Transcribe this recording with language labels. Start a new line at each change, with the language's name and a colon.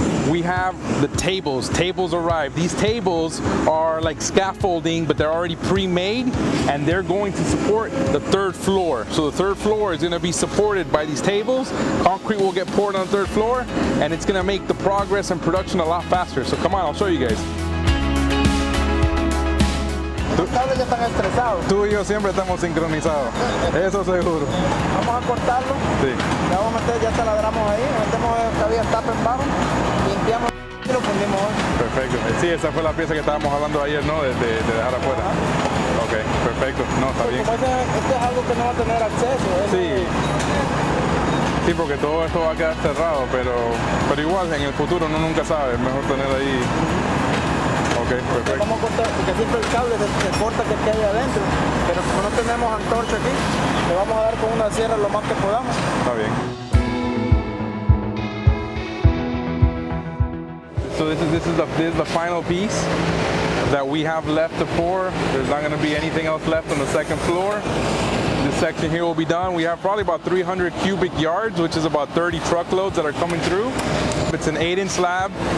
English: We have the tables. Tables arrived. These tables are like scaffolding, but they're already pre-made, and they're going to support the third floor. So the third floor is going to be supported by these tables. Concrete will get poured on the third floor, and it's going to make the progress and production a lot faster. So come on, I'll show you guys.
Spanish: Los cables ya están estresados. Tú y yo siempre estamos sincronizados. Eso seguro. Vamos a cortarlo. Sí. Le vamos a meter, ya taladramos ahí, metemos todavía el tapa en bajo, limpiamos y lo fundimos hoy. Perfecto. Sí, esa fue la pieza que estábamos hablando ayer, ¿no? De dejar afuera. Ok, perfecto. No, está bien. Como esto es algo que no va a tener acceso. Sí. Sí, porque todo esto va a quedar cerrado, pero igual en el futuro uno nunca sabe. Es mejor tener ahí. Ok, perfecto. Vamos a cortar, porque siempre el cable se corta que hay adentro, pero como no tenemos antorcha aquí, le vamos a dar con una sierra lo más que podamos. Está bien.
English: So this is the final piece that we have left to pour. There's not going to be anything else left on the second floor. This section here will be done. We have probably about 300 cubic yards, which is about 30 truckloads that are coming through. It's an 8-inch slab.